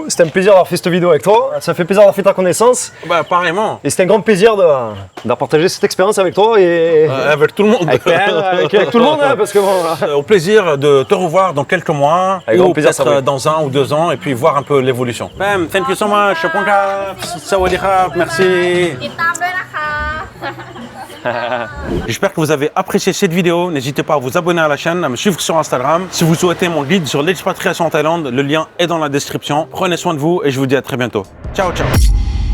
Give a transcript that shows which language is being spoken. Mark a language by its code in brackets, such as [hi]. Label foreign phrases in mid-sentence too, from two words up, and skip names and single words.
[fr] C'était un plaisir d'avoir fait cette vidéo avec toi. Ça fait plaisir d'avoir fait ta connaissance. Bah, pareillement. Et c'était un grand plaisir de partager cette expérience avec toi et Avec tout le monde. avec tout le monde, hein, parce que bon, voilà. Au plaisir de te revoir dans quelques mois Avec ou grand plaisir, ça peut-être va. dans 1 ou 2 ans et puis voir un peu l'évolution. Bam, [en] thank you so much. [th] สวัสดีครับ, merci. ติดตามด้วยนะคะ [fr] J'espère que vous avez apprécié cette vidéo. N'hésitez pas à vous abonner à la chaîne, à me suivre sur Instagram. Si vous souhaitez mon guide sur l'expatriation en Thaïlande, le lien est dans la description. Prenez soin de vous et je vous dis à très bientôt. [it] Ciao, ciao.